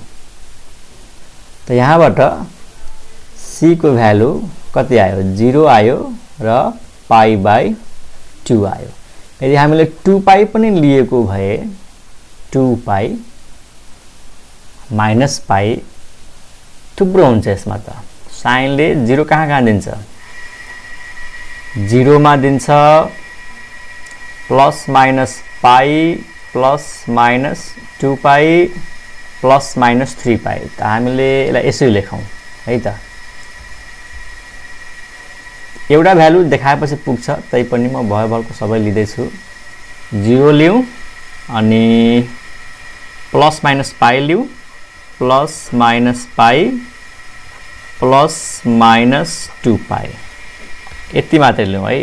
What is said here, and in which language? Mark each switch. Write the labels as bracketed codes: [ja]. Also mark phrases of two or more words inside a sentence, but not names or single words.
[ne] त यहाँबाट c को भ्यालु कति आयो 0 आयो र [en] pi by 2 [ne] आयो। यदि हामीले 2 पाई पनि लिएको भए [en] 2 pi minus pi [ne] थुप्रो हुन्छ यसमा त sin ले 0 कहाँ दिन्छ 0 मा दिन्छ [en] plus minus pi plus minus 2 pi plus minus 3 pi. [ne] त हामीले यसलाई यसरी लेखौं है त एउटा भ्यालु देखाएपछि पुग्छ, तैपनि म भयभरको सबै लिँदैछु। 0 लिउँ अनि [en] plus minus pi [ne] लिउँ, [en] plus minus pi plus minus 2 pi, [ne] यति मात्रै लिउँ है।